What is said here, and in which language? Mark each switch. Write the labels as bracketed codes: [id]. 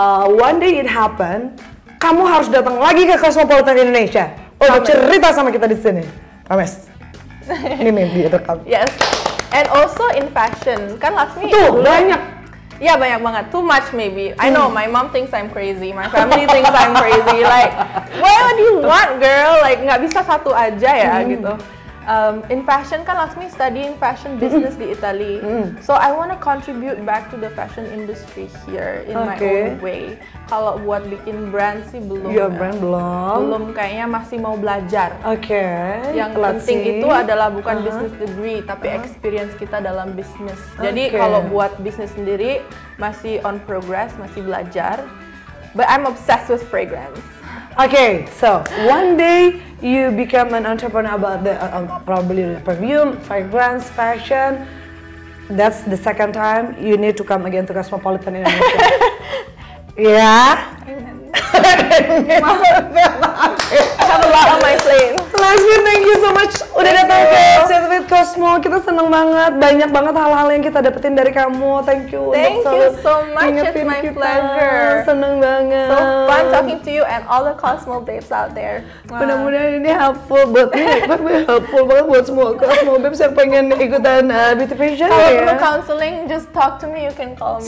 [en] One day it happen, [id] kamu harus datang lagi ke Cosmopolitan Indonesia untuk cerita sama kita di sini. [en] Promise. [id] Ini nih direkam. [en] Yes. And also in fashion, [id] kan [en] Laksmi [id] tuh banyak. Ya banyak banget, [en] too much maybe. I know my mom thinks I'm crazy, my family thinks I'm crazy. Like, what do you want, girl? [id] Like nggak bisa satu aja ya gitu. [en] In fashion [id] kan [en] Laksmi studying fashion business [id] di [en] Italy, so I want to contribute back to the fashion industry here in my own way. [id] Kalau buat bikin brand sih belum. Brand belum. Belum, kayaknya masih mau belajar. Yang penting itu adalah bukan business degree, tapi experience kita dalam bisnis. Jadi kalau buat bisnis sendiri masih [en] on progress, [id] masih belajar. [en] But I'm obsessed with fragrance. Okay, so one day you become an entrepreneur about the probably the perfume, fragrance, fashion. That's the second time you need to come again to Cosmopolitan Indonesia. Yeah. I have a lot on my plate. Laksmi, thank you so much [id] udah datang ke [en] Sit with Cosmo. [id] Kita seneng banget, banyak banget hal-hal yang kita dapetin dari kamu. [en] Thank you. Thank you so much. It's my pleasure. [id] Seneng banget. [en] So fun talking to you and all the Cosmo babes out there. [id] Mudah-mudahan ini helpful buat helpful banget buat semua Cosmo babes yang pengen ikutan beauty fashion. Kalau perlu [en] counseling, just talk to me. You can call me.